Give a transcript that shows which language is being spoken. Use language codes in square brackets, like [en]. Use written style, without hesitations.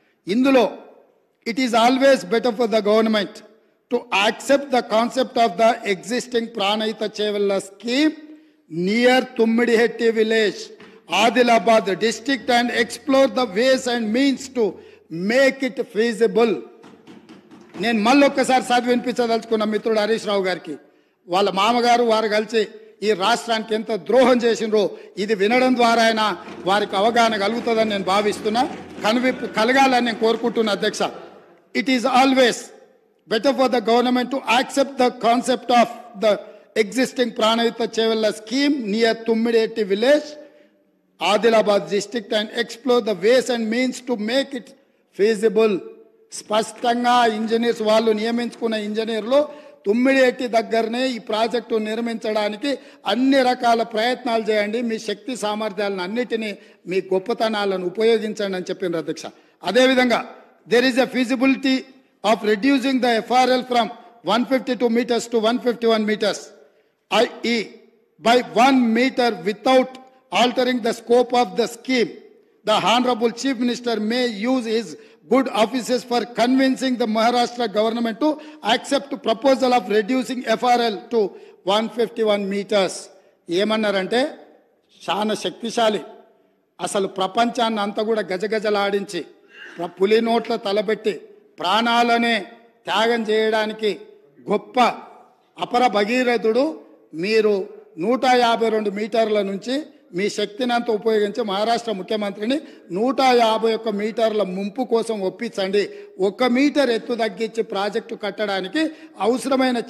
[en] ఇందులో it is always better for the government to accept the concept of the existing Pranahita Chevella scheme near Tummidihetti village, Adilabad district and explore the ways and means to make it feasible. [te] నేను మళ్ళొక్కసారి చదివి వినిపించదలుచుకున్న మిత్రుడు హరీష్ రావు గారికి, వాళ్ళ మామగారు వారు కలిసి ఈ రాష్ట్రానికి ఎంత ద్రోహం చేసినరో ఇది వినడం ద్వారా అయినా వారికి అవగాహన కలుగుతుందని నేను భావిస్తున్నా. కనువిప్పు కలగాలని నేను కోరుకుంటున్నా అధ్యక్ష. [en] It is ఆల్వేస్ better for the government to accept the concept of the existing Pranavita Chevella scheme near Tummidetti village, Adilabad district, and explore the ways and means to make it feasible. [te] స్పష్టంగా engineers వాళ్ళు నియమించుకున్న ఇంజనీర్లు తుమ్మిడిహెట్టి దగ్గరనే ఈ project నిర్మించడానికి అన్ని రకాల ప్రయత్నాలు చేయండి, మీ శక్తి సామర్థ్యాలను అన్నిటినీ మీ గొప్పతనాలను ఉపయోగించండి అని చెప్పిండ్రు అధ్యక్ష. అదేవిధంగా [en] there is a feasibility of reducing the FRL from 152 meters to 151 meters, i.e. by 1 meter without altering the scope of the scheme. The Honorable Chief Minister may use his good offices for convincing the Maharashtra government to accept proposal of reducing FRL to 151 meters. [te] ఏమన్నారంటే చాలా శక్తిశాలి, అసలు ప్రపంచాన్ని అంతా కూడా గజగజలాడించి పులి నోట్ల తలబెట్టి ప్రాణాలనే త్యాగం చేయడానికి గొప్ప అపర భగీరథుడు. మీరు 152 మీటర్ల నుంచి మీ శక్తిని అంతా ఉపయోగించి మహారాష్ట్ర ముఖ్యమంత్రిని 151 మీటర్ల ముంపు కోసం ఒప్పించండి. 1 మీటర్ ఎత్తు తగ్గించి ప్రాజెక్టు కట్టడానికి అవసరమైన